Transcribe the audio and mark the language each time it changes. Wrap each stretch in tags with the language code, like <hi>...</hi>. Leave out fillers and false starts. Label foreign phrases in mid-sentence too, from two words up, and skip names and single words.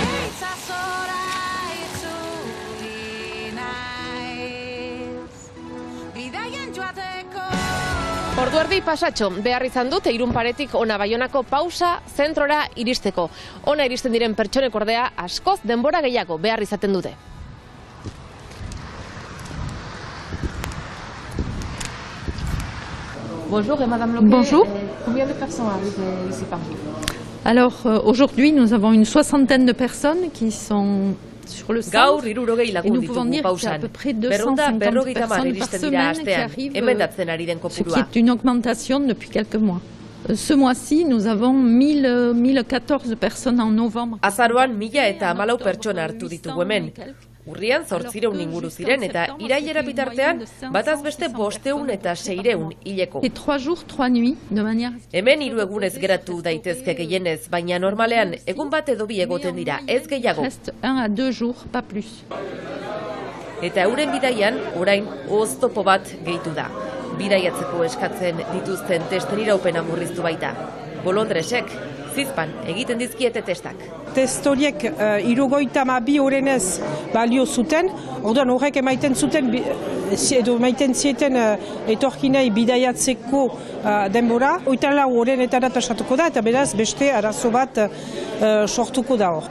<eu>Ordu erdi pasatxo, behar izan dute Irun paretik ona Baionako pausa zentrora iristeko. Ona iristen diren pertsonek ordea askoz denbora gehiago behar izaten dute.</eu> <fr>Bonjour et Madame Loquet. Bonjour. Combien de personnes arrivent ici par jour? Alors aujourd'hui nous avons une 60aine de personnes qui sont sur le centre.</fr> <eu>Gaur 60 lagun ditugu pausan. 250 personnes iristen dira astean, emendatzen ari den kopurua.</eu> <fr>Ce qui est une augmentation depuis quelques mois. Ce mois-ci, nous avons 1014 personnes en novembre.</fr> <eu>Azaroan 1014 pertsona hartu ditugu hemen. Urrian 800 inguru ziren eta irailera bitartean bataz beste 500 eta 600 hileko.</eu> <fr>Et 3 jours, 3 nuits de manière.</fr> <eu>Hemen 3 egunez geratu daitezke gehienez, baina normalean egun bat edo 2 egoten dira, ez gehiago.</eu> <fr>Reste 1 à 2 jours, pas plus.</fr> <eu>Eta euren bidaian orain oztopo bat gehitu da. Bidaiatzeko eskatzen dituzten testen iraupena murriztu baita. Bolondresek zizpan egiten dizkiete testak. Test horiek 72 orenez balio zuten, Orduan horrek emaiten zuten, edo emaiten zieten etorkinei bidaiatzeko denbora, 24 horrenetara tasatuko da, eta beraz beste arazo bat sortuko da hor.</eu>